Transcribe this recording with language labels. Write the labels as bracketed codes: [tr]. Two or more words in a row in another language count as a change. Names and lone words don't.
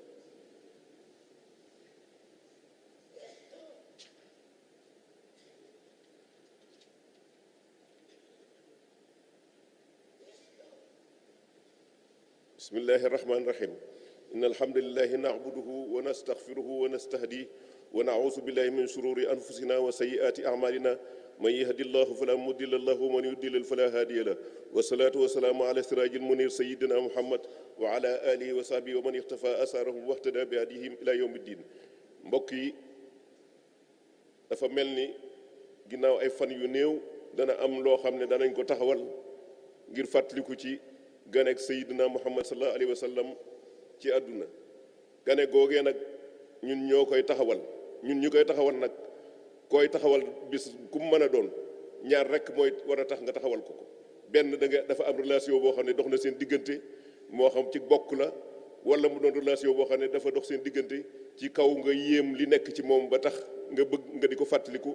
[ar] بسم الله الرحمن الرحيم إن الحمد لله نعبده ونستغفره ونستهديه ونعوذ بالله من شرور أنفسنا وسيئات أعمالنا من يهد الله فلا مضل له ومن يضلل فلا هادي له والصلاة والسلام على سراج المنير سيدنا محمد وعلى آله وصحبه ومن اختفى أثارهم واهتدى بهديهم إلى يوم الدين [wo] mbokk yi dafa mel ni ginnaaw ay fan yu néew dana am loo xam ne danañ ko taxawal ngir fàttaliku ci ganek Seydina Muhammad [ar] صلى الله عليه وسلم [wo] ci àdduna. gane googee nag ñun ñoo koy taxawal ñun ñu koy taxawal nag koy taxawal bis ku mu mën a doon ñaar rek mooy war a tax nga taxawal ko benn dafa am relation boo xam ne dox na seen diggante moo xam ci bokk la wala mu doon relation boo xam ne dafa dox seen diggante ci kaw nga yéem li nekk ci moom ba tax nga bëgg nga di ko fàttaliku.